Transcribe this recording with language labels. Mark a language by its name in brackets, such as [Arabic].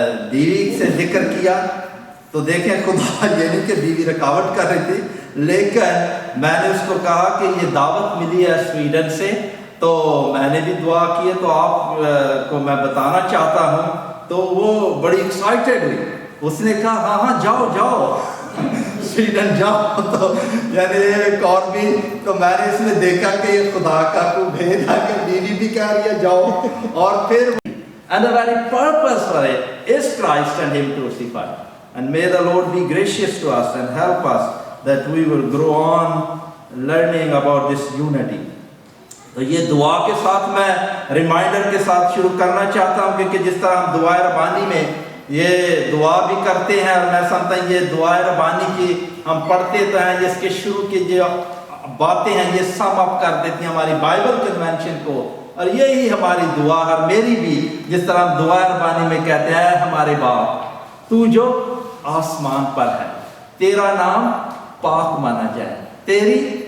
[Urdu] بیوی سے ذکر کیا تو دیکھیں خدا یہ نہیں کہ بیوی رکاوٹ کر رہی تھی، لیکن میں نے اس کو کہا کہ یہ دعوت ملی ہے سویڈن سے تو میں نے بھی دعا کی ہے تو آپ کو میں بتانا چاہتا ہوں۔ تو وہ بڑی ایکسائٹیڈ ہوئی، اس نے کہا ہاں ہاں جاؤ جاؤ سویڈن جاؤ۔ تو یعنی ایک اور بھی، تو میں نے اس میں دیکھا کہ یہ خدا کا کوئی بھید ہے کہ بیوی بھی کہہ رہی ہے جاؤ، اور پھر [English] and the very purpose for it is Christ and Him crucified. And may the Lord be gracious to us and help us that we will grow on learning about this unity. [Urdu] تو یہ دعا کے ساتھ میں reminder کے ساتھ شروع کرنا چاہتا ہوں، کیونکہ جس طرح ہم دعائے ربانی میں یہ دعا بھی کرتے ہیں اور میں سمجھتا ہوں یہ دعائے ربانی کی ہم پڑھتے تو ہیں، اس کے شروع کی جو باتیں ہیں یہ سم اپ کر دیتی ہیں ہماری بائبل کنونشن کو، اور یہی ہماری دعا ہے۔ اور میری بھی جس طرح ہم دعائے ربانی میں کہتے ہیں، ہمارے باپ تو جو آسمان پر ہے، تیرا نام پاک مانا جائے، تیری